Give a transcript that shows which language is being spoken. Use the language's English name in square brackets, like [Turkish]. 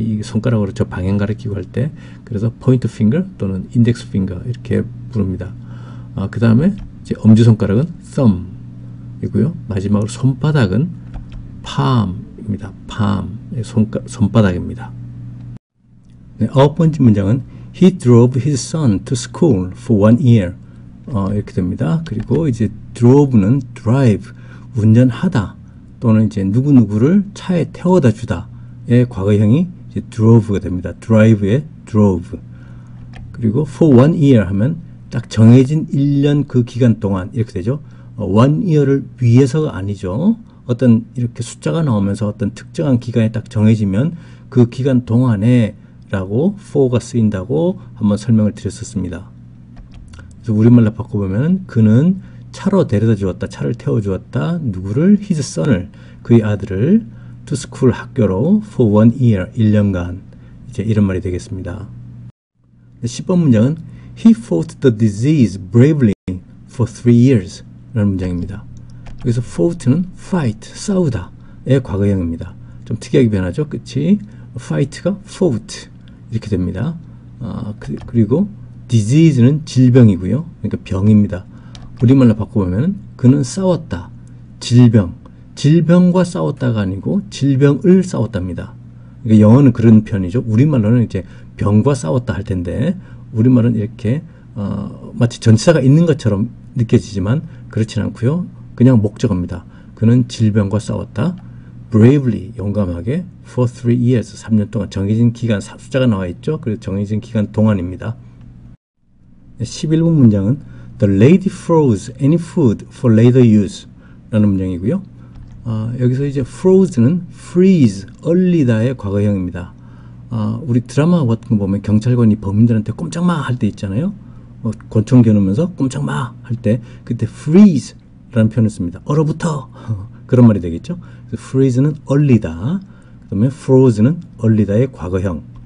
[Korean] 이 손가락으로 저 방향 가리키고 할 때. 그래서 point finger 또는 index finger 이렇게 부릅니다. 그 다음에 이제 엄지손가락은 thumb 이고요. 마지막으로 손바닥은 palm입니다. palm, 손바닥입니다. 네, 9번째 문장은 [English] He drove his son to school for 1 year. [Korean] 이렇게 됩니다. 그리고 이제 drove는 drive, 운전하다 또는 이제 누구누구를 차에 태워다 주다의 과거형이 이제 drove가 됩니다. drive의 drove. 그리고 [English] for 1 year [Korean] 하면 딱 정해진 1년 그 기간 동안 이렇게 되죠. 1 year를 위해서가 아니죠. 어떤 이렇게 숫자가 나오면서 어떤 특정한 기간에 딱 정해지면 그 기간 동안에 라고 for가 쓰인다고 한번 설명을 드렸었습니다. 그래서 우리말로 바꿔보면 그는 차로 데려다 주었다, 차를 태워 주었다. 누구를? [English] his son [Korean] 을, 그의 아들을 [English] to school [Korean] 학교로 [English] for 1 year [Korean] 1년간 이제 이런 말이 되겠습니다. 10번 문장은 [English] he fought the disease bravely for 3 years [Korean] 라는 문장입니다. 여기서 fought는 fight, 싸우다의 과거형입니다. 좀 특이하게 변하죠. 끝이 fight가 fought 이렇게 됩니다. 그리고 disease는 질병이고요. 그러니까 병입니다. 우리말로 바꿔보면 그는 싸웠다. 질병과 싸웠다가 아니고 질병을 싸웠답니다. 그러니까 영어는 그런 편이죠. 우리말로는 이제 병과 싸웠다 할 텐데 우리말은 이렇게 마치 전치사가 있는 것처럼 느껴지지만 그렇진 않고요. 그냥 목적어입니다. 그는 질병과 싸웠다. bravely, 용감하게 [English] for 3 years, [Korean] 3년 동안 정해진 기간, 숫자가 나와 있죠. 그래서 정해진 기간 동안입니다. 11번 문장은 [English] The lady froze any food for later use [Korean] 라는 문장이고요. 여기서 이제 froze는 freeze, 얼리다의 과거형입니다. 우리 드라마 같은 거 보면 경찰관이 범인들한테 꼼짝마 할 때 있잖아요. 권총 겨누면서 꼼짝마 할 때 그때 freeze 라는 표현을 씁니다. 얼어붙어 그런 말이 되겠죠. freeze는 얼리다, 그 다음에 froze는 얼리다의 과거형.